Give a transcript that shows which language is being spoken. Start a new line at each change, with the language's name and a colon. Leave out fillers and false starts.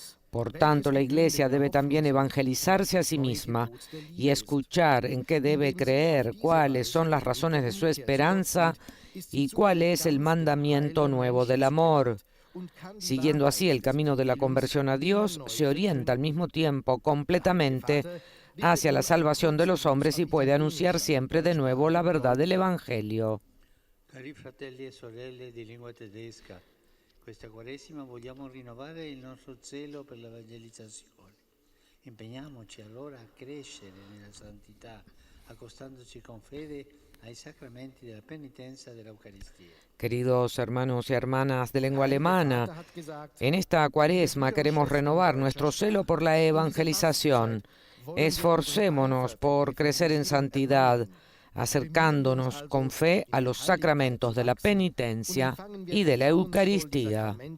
Spanish: Por tanto, la Iglesia debe también evangelizarse a sí misma y escuchar en qué debe creer, cuáles son las razones de su esperanza y cuál es el mandamiento nuevo del amor. Siguiendo así el camino de la conversión a Dios, se orienta al mismo tiempo completamente hacia la salvación de los hombres y puede anunciar siempre de nuevo la verdad del Evangelio.
Italian: Cari fratelli e sorelle di lingua tedesca, questa Quaresima vogliamo rinnovare il nostro zelo per l'evangelizzazione. Impegniamoci allora a crescere nella santità, accostandoci con fede ai sacramenti della penitenza e dell'Eucaristía.
Spanish: Queridos hermanos y hermanas de lengua alemana, en esta Cuaresma queremos renovar nuestro celo por la evangelización. Esforcémonos por crecer en santidad, acercándonos con fe a los sacramentos de la penitencia y de la Eucaristía.